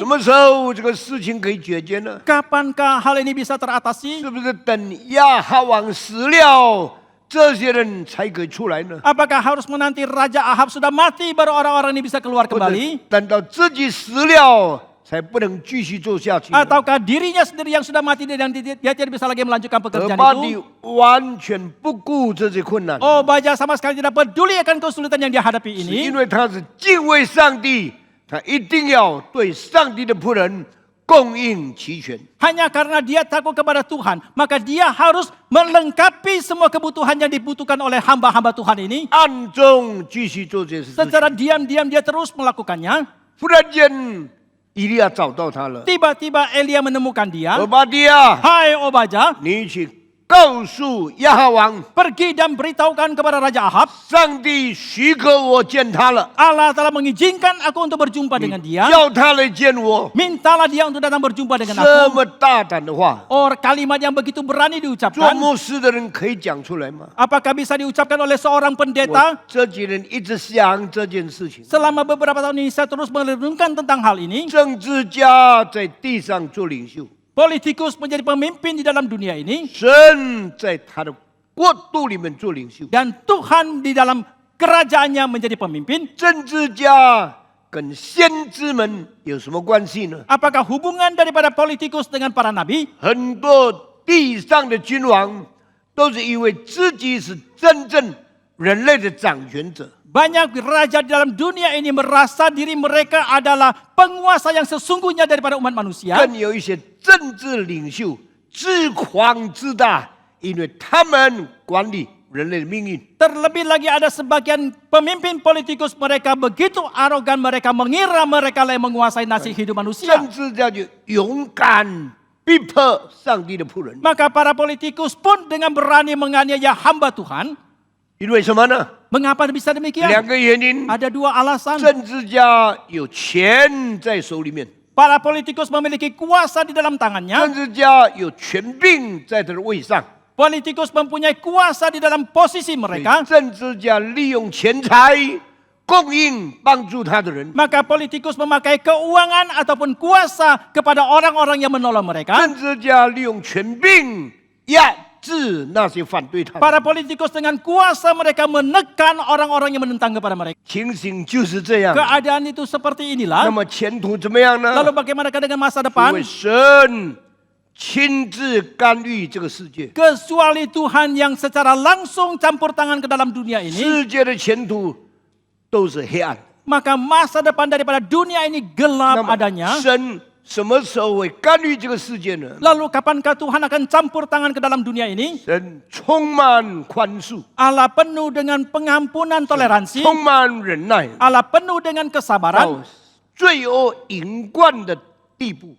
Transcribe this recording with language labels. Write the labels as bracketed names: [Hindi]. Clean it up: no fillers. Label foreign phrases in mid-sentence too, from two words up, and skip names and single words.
[Chinese] 什么时候这个事情可以解决呢？ [Indonesian] Kapankah hal ini bisa teratasi? [Chinese] 是不是等亚哈王死了，这些人才可以出来呢？ [Indonesian] Apakah harus menanti Raja Ahab sudah mati baru orang-orang ini bisa keluar [Chinese] 或者 [Indonesian] kembali? [Chinese] 等到自己死了才不能继续做下去呢？ [Indonesian] Ataukah dirinya sendiri yang sudah mati dan dia tidak bisa lagi melanjutkan [Chinese] 俄 [Indonesian] pekerjaan [Chinese] 巴底 [Indonesian] itu? [Chinese] 完全不顾这些困难， [Indonesian] Obadja sama sekali tidak peduli akan kesulitan yang dia hadapi [Chinese] 是 [Indonesian] ini. [Chinese] 因为他是敬畏上帝，他一定要对上帝的仆人供应齐全。 [Indonesian] Hanya karena dia takut kepada Tuhan, maka dia harus melengkapi semua kebutuhan yang dibutuhkan oleh hamba-hamba Tuhan ini. [Chinese] 暗中继续做这些事情。 [Indonesian] Secara diam-diam dia terus melakukannya. [Chinese] 忽然间，以利亚找到他了。 [Indonesian] Tiba-tiba Elia menemukan dia. [Chinese] 俄巴底啊， [Indonesian] Hai Obadja, [Chinese] 你去告诉亚哈王， [Indonesian] pergi dan beritahukan kepada Raja Ahab. [Chinese] 上帝许可我见他了， [Indonesian] Allah telah mengizinkan aku untuk berjumpa dengan dia. [Chinese] 叫他来见我。 [Indonesian] Mintalah dia untuk datang berjumpa dengan [Chinese] 这 [Indonesian] aku. [Chinese] 么大胆的话， [Indonesian] Kalimat yang begitu berani [Chinese] 做 [Indonesian] diucapkan. [Chinese] 牧师的人可以讲出来吗？ [Indonesian] Apakah bisa diucapkan oleh seorang [Chinese] 我 [Indonesian] pendeta? [Chinese] 这几年一直想这件事情。 [Indonesian] Selama beberapa tahun ini saya terus merenungkan tentang hal ini. [Chinese] 政治家在地上做领袖， [Indonesian] Politikus menjadi pemimpin di dalam dunia ini. [Chinese] 神在他的国度里面做领袖。 [Indonesian] Dan Tuhan di dalam kerajaannya menjadi pemimpin. [Chinese] 政治家跟先知们有什么关系呢？ [Indonesian] Apakah hubungan daripada politikus dengan para nabi? [Chinese] 很多地上的君王都是以为自己是真正人类的掌权者， [Indonesian] Banyak raja di dalam dunia ini merasa diri mereka adalah penguasa yang sesungguhnya daripada umat manusia. [Chinese] 更有一些政治领袖自狂自大，因为他们管理人类的命运。 [Indonesian] Terlebih lagi ada sebagian pemimpin politikus mereka begitu arogan, mereka mengira mereka yang menguasai nasib hidup manusia. [Chinese] 政治家就勇敢逼迫上帝的仆人， [Indonesian] Maka para politikus pun dengan berani menganiaya hamba Tuhan. [Chinese] 因为什么呢？ [Indonesian] Mengapa bisa demikian? [Chinese] 两个原因： [Indonesian] Ada dua alasan. [Chinese] 政治家有钱在手里面， [Indonesian] Para politikus memiliki kuasa di dalam tangannya. [Chinese] 政治家有权柄在他的位上。 [Indonesian] Politikus mempunyai kuasa di dalam posisi [Chinese] 所以 [Indonesian] mereka. [Chinese] 政治家利用钱财供应帮助他的人， [Indonesian] Maka politikus memakai keuangan ataupun kuasa kepada orang-orang yang menolong mereka. [Chinese] 政治家利用权柄压制那些反对他的人。 [Indonesian] Para politikus dengan kuasa mereka menekan orang-orang yang menentang kepada mereka. [Chinese] 情形就是这样。 [Indonesian] Keadaan itu seperti [Chinese] 那 [Indonesian] inilah. [Chinese] 么前途怎么样呢？ [Indonesian] Lalu bagaimanakah dengan masa [Chinese] 因 [Indonesian] depan? [Chinese] 为神亲自干预这个世界， [Indonesian] Kecuali Tuhan yang secara langsung campur tangan ke dalam dunia ini, [Chinese] 世界的前途都是黑暗。 [Indonesian] maka masa depan daripada dunia ini [Chinese] 那 [Indonesian] gelap [Chinese] 么 [Indonesian] adanya. [Chinese] 神什么时候会干预这个世界呢？ [Indonesian] Lalu kapankah Tuhan akan campur tangan ke dalam dunia ini? [Chinese] 神充满宽恕， [Indonesian] Allah penuh dengan pengampunan toleransi. [Chinese] 充满忍耐， [Indonesian] Allah penuh dengan [Chinese] 到 [Indonesian] kesabaran [Chinese] 罪恶淫贯的地步，